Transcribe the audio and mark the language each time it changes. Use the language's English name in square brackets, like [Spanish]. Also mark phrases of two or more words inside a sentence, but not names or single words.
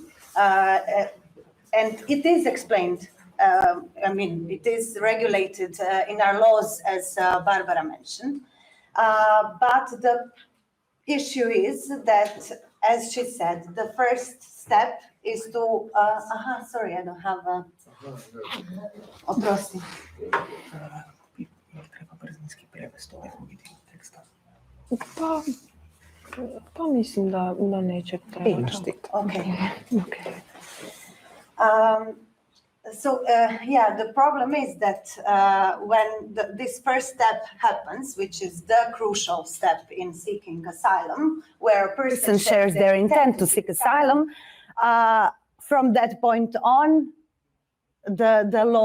[English] And it is explained, it is regulated in our laws, as Barbara mentioned. But the issue is that, as she said, the first step is to, sorry, I don't have a, [Bosnian] oprosti. Pa mislim da neće trebati. [English] Okay. So, the problem is that when this first step happens, which is the crucial step in seeking asylum, where a person shares their intent to seek asylum, from that point on, the law